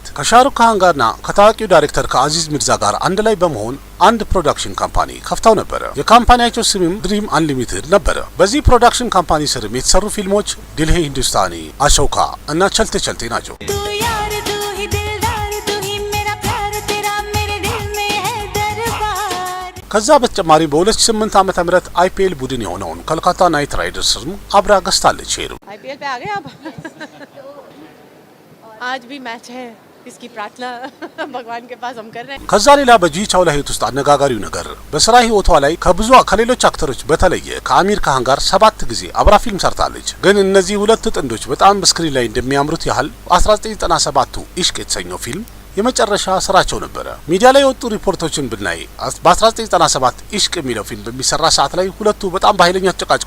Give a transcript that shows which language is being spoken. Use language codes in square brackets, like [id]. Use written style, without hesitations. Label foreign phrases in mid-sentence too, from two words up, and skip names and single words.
[am] ከሻሩክ ካን ጋርና ከታዋቂው ዳይሬክተር ከአዚዝ ሚርዛ ጋር አንድ ላይ በመሆን አንድ [en] production company [am] ከፍተው ነበረ። የካምፓኒያቸው ስምም ድሪም አንሊሚትድ ነበረ። በዚህ [en] production company [am] ስርም የተሰሩ ፊልሞች ዲልሄ ሂንዱስታኒ፣ አሾካ እና ቸልቴ ቸልቴ ናቸው። ከዛ በተጨማሪ በ2008 ዓመተ ምህረት አይፒኤል ቡድን የሆነውን ኮልካታ ናይት ራይደርስም አብራ ገዝታለች። ሄዱ [hi] आईपीएल पे आ गए आप। आज भी मैच है, इसकी प्रार्थना भगवान के पास हम कर रहे हैं। [am] ከዛ ሌላ በጁሂ ቻውላ ህይወት ውስጥ አነጋጋሪው ነገር በስራ ህይወቷ ላይ ከሌሎች አክተሮች በተለየ ከአሚር ካን ጋር 7 ጊዜ አብራ ፊልም ሰርታለች። ግን እነዚህ ሁለት ጥንዶች በጣም በስክሪን ላይ እንደሚያምሩት ያህል 1997ቱ ኢሽቅ የተሰኘው ፊልም የመጨረሻ ስራቸው ነበረ። ሚዲያ ላይ የወጡ ሪፖርቶችን ብናይ በ1997 ኢሽቅ የሚለው ፊልም በሚሰራ ሰዓት ላይ ሁለቱ በጣም በኃይለኛ ተጨቃጭቀው